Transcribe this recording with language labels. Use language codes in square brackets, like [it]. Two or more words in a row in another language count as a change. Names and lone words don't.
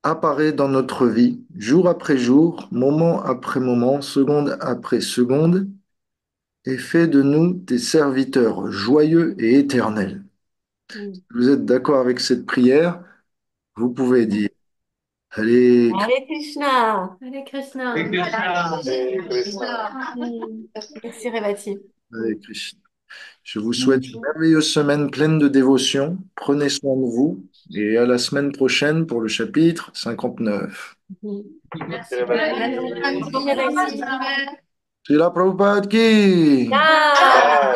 [fr] apparaît dans notre vie, jour après jour, moment après moment, seconde après seconde, et fait de nous des serviteurs joyeux et éternels. Mm. Si vous êtes d'accord avec cette prière, vous pouvez dire, allez, [sa] Hare Krishna. Hare Krishna. Et Krishna. Hare Krishna. [fr] Mm. Merci Revati. [sa] Hare Krishna. [fr] Je vous souhaite une merveilleuse semaine pleine de dévotion. Prenez soin de vous et à la semaine prochaine pour le chapitre 59. Mm. Merci. Merci Revati. Srila Prabhupada ki Ah,